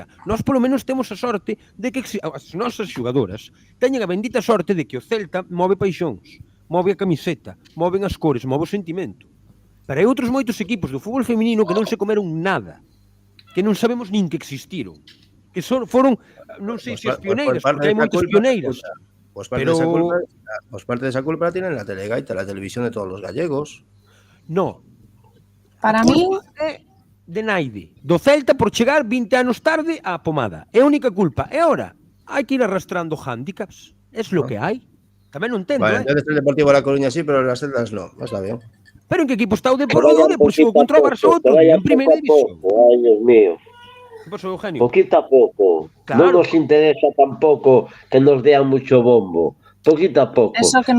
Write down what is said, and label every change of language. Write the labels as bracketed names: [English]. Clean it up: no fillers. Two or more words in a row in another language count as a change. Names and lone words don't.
[Galician] Nós polo menos temos a sorte de que as nosas xogadoras teñen a bendita sorte de que o Celta move paixóns, move a camiseta, moven as cores, move o sentimento. Pero hai outros moitos equipos do fútbol feminino que non se comeron nada, que non sabemos nin que existiron. Que foron, non sei se as pioneiras, porque hai moitas pioneiras. [Spanish] Pues parte de esa culpa la tienen la Telegaita, la televisión de todos los gallegos. No. [Galician] Para mí é de naide. Do Celta por chegar 20 anos tarde á pomada. É a única culpa. E agora, hai que ir arrastrando handicaps. [Spanish] Es lo que hai. [Galician] Tamén non entendo, [Spanish] Vale, entonces el Deportivo de La Coruña sí, pero las Celtas no. Está bien. [Galician] Pero en que equipo está o Deportivo? Deportivo contra o Barça outro, en primeira división. [Spanish] Ay, Dios mío. ¿Qué pasó, Eugenio? Poquito a poco. Claro. No nos interesa tampoco que nos dean mucho bombo. Poquito a poco. Eso que